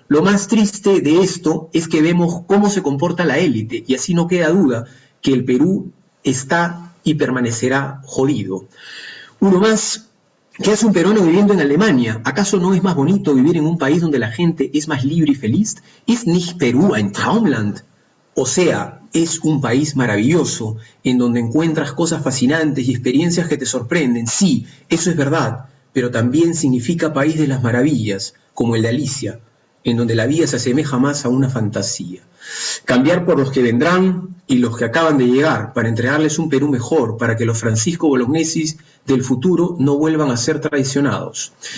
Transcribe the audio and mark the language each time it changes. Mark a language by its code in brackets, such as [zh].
[es] Lo más triste de esto es que vemos cómo se comporta la élite y así no queda duda que el Perú está y permanecerá jodido. Uno más. ¿Qué hace un peruano viviendo en Alemania? ¿Acaso no es más bonito vivir en un país donde la gente es más libre y feliz? [de] ¿Ist nicht Perú ein Traumland? [es] O sea, es un país maravilloso, en donde encuentras cosas fascinantes y experiencias que te sorprenden. Sí, eso es verdad, pero también significa país de las maravillas, como el de Alicia, en donde la vida se asemeja más a una fantasía. Cambiar por los que vendrán y los que acaban de llegar, para entregarles un Perú mejor, para que los Francisco Bolognesis del futuro no vuelvan a ser traicionados.